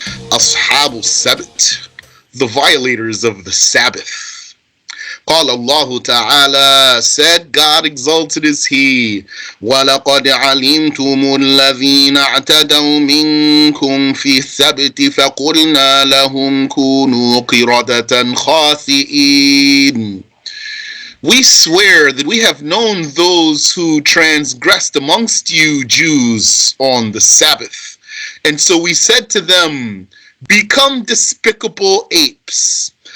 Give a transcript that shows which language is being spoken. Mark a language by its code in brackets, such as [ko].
[ar] أصحاب السبت, [en] the violators of the Sabbath. [ar] قال الله تعالى, [en] said God exalted is He, [ar] وَلَقَدْ عَلِمْتُمُ الَّذِينَ اعْتَدَوْا مِنْكُمْ فِي السَّبْتِ فَقُلْنَا لَهُمْ كُونُوا قِرَدَةً خَاسِئِينَ. [en] We swear that we have known those who transgressed amongst you Jews on the Sabbath. And so we said to them, become despicable apes.